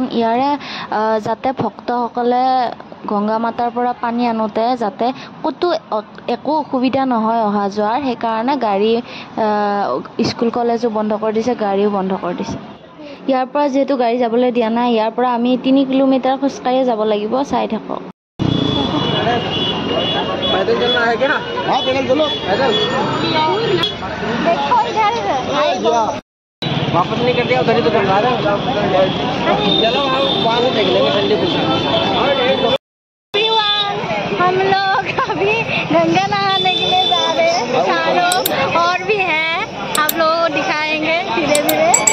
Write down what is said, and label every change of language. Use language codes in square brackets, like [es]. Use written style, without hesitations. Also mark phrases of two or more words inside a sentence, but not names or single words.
[as] ইয়াৰে যাতে ভক্তসকলে গংগা মাতাৰ পৰা পানী আনোতে যাতে ক'তো একো অসুবিধা নহয় অহা যোৱাৰ, সেইকাৰণে গাড়ী স্কুল কলেজো বন্ধ কৰি দিছে, গাড়ীও বন্ধ কৰি দিছে। ইয়াৰ পৰা যিহেতু গাড়ী যাবলৈ দিয়া নাই, ইয়াৰ পৰা আমি 3 কিলোমিটাৰ খোজকাঢ়িয়ে যাব লাগিব। চাই থাকক। [hi] वापस नहीं कर दिया उधर ही तो चलवा रहे चलो हम वहाँ से देख लेंगे ठंडी हम लोग अभी गंगा नहाने के लिए जा रहे हैं, चारों और भी हैं, आप लोगों को दिखाएंगे धीरे धीरे।